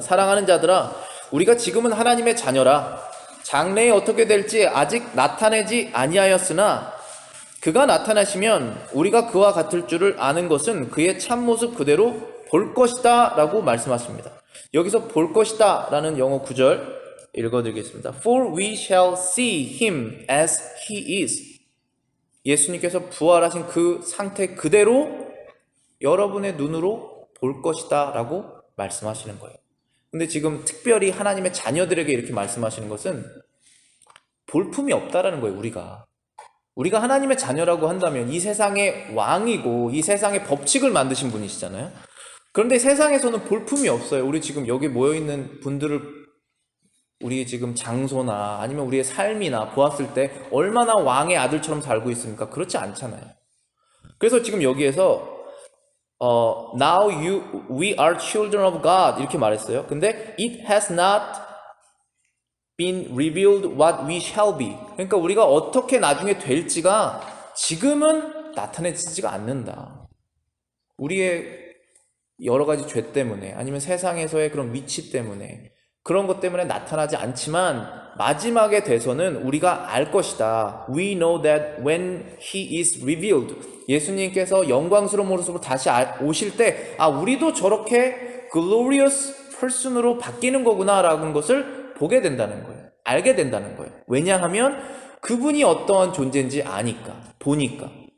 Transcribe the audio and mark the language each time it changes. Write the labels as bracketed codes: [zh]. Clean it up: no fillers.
[ko] 사랑하는 자들아, 우리가 지금은 하나님의 자녀라. 장래에 어떻게 될지 아직 나타내지 아니하였으나 그가 나타나시면 우리가 그와 같을 줄을 아는 것은 그의 참모습 그대로 볼 것이다 라고 말씀하십니다. 여기서 볼 것이다 라는 영어 구절 읽어드리겠습니다. [en] For we shall see him as he is. [ko] 예수님께서 부활하신 그 상태 그대로 여러분의 눈으로 볼 것이다 라고 말씀하시는 거예요. 근데 지금 특별히 하나님의 자녀들에게 이렇게 말씀하시는 것은 볼품이 없다라는 거예요. 우리가 하나님의 자녀라고 한다면 이 세상의 왕이고 이 세상의 법칙을 만드신 분이시잖아요. 그런데 세상에서는 볼품이 없어요. 우리 지금 여기 모여있는 분들을 우리 지금 장소나 아니면 우리의 삶이나 보았을 때 얼마나 왕의 아들처럼 살고 있습니까? 그렇지 않잖아요. 그래서 지금 여기에서 [en] Now we are children of God [ko] 이렇게 말했어요. 근데 [en] it has not been revealed what we shall be. [ko] 그러니까 우리가 어떻게 나중에 될지가 지금은 나타내지가 않는다. 우리의 여러 가지 죄 때문에 아니면 세상에서의 그런 위치 때문에 그런 것 때문에 나타나지 않지만 마지막에 돼서는 우리가 알 것이다. [en] We know that when he is revealed. [ko] 예수님께서 영광스러운 모습으로 다시 오실 때 우리도 저렇게 [en] glorious person [ko] 으로 바뀌는 거구나 라는 것을 보게 된다는 거예요. 알게 된다는 거예요. 왜냐하면 그분이 어떠한 존재인지 아니까, 보니까.